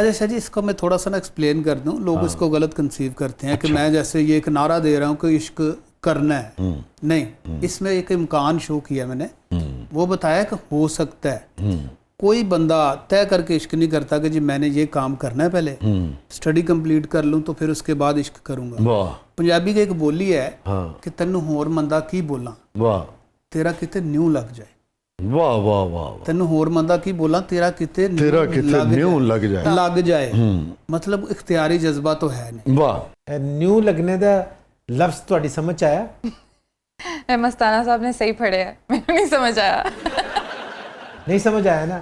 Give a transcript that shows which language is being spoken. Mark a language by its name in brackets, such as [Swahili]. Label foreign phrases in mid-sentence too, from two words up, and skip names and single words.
[Urdu] اچھا شاہ جی اس کو میں تھوڑا سا نا ایکسپلین کر دوں، لوگ اس کو غلط کنسیو کرتے ہیں کہ میں جیسے یہ ایک نعرہ دے رہا ہوں کہ عشق کرنا ہے، نہیں، اس میں ایک امکان شو کیا میں نے، وہ بتایا کہ ہو سکتا ہے۔ کوئی بندہ طے کر کے عشق نہیں کرتا کہ جی میں نے یہ کام کرنا ہے، پہلے [English] study complete [Urdu] کر لوں تو پھر اس کے بعد عشق کروں گا۔ واہ پنجابی کا ایک بولی ہے کہ [Punjabi] تینوں ہور مندہ کی بولاں واہ تیرا کتے نیو لگ جائے، واہ واہ واہ، تینوں ہور مندہ کی بولاں تیرا کتے نیو لگ جائے، [Urdu] مطلب اختیاری جذبہ تو ہے نہیں۔ واہ، [Punjabi] نیو لگنے دا لفظ تہاڈی سمجھ آیا؟ [Urdu] مستانہ صاحب نے صحیح پڑھے ہے، میرے نہیں سمجھ آیا۔ نہیں سمجھ آیا نا؟